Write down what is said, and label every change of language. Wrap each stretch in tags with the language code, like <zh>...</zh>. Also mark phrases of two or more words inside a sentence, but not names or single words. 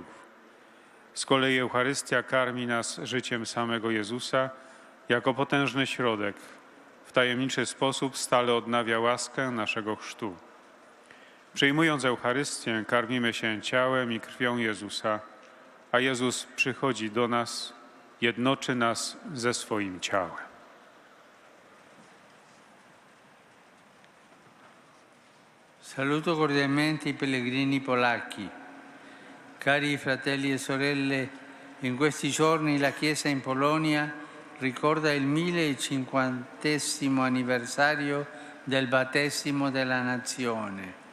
<pl>Z kolei Eucharystia karmi nas życiem samego Jezusa jako potężny środek. W tajemniczy sposób stale odnawia łaskę naszego chrztu. Przyjmując Eucharystię, karmimy się ciałem i krwią Jezusa, a Jezus przychodzi do nas, jednoczy nas ze swoim ciałem.</pl> <it>Saluto cordialmente i pellegrini polacchi. Cari fratelli e sorelle, in questi giorni la Chiesa in Polonia ricorda il 1050° anniversario del battesimo della nazione.</it>